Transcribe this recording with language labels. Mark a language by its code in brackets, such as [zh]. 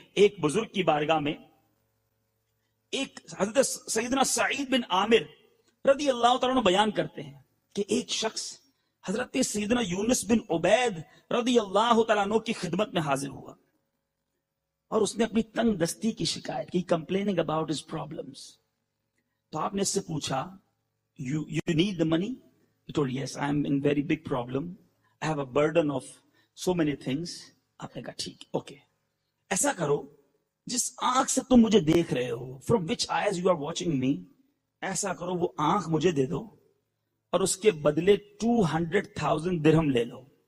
[ur] ایک بزرگ کی بارگاہ میں ایک حضرت سیدنا سعید بن عامر رضی اللہ تعالیٰ عنہ بیان کرتے ہیں کہ ایک شخص حضرت سیدنا یونس بن عبید رضی اللہ تعالیٰ عنہ کی خدمت میں حاضر ہوا اور اس نے اپنی تنگ دستی کی شکایت کی، [en] complaining about his problems. [ur] تو آپ نے اس سے پوچھا [en] you need the money? He told yes, I am in very big problem. I have a burden of so many things. [ur] آپ نے کہا ٹھیک اوکے ایسا کرو، جس آنکھ سے تم مجھے دیکھ رہے ہو [en] from which eyes you are watching me، [ur] ایسا کرو وہ آنکھ مجھے دے دو اور اس کے بدلے 200,000 درہم لے لو.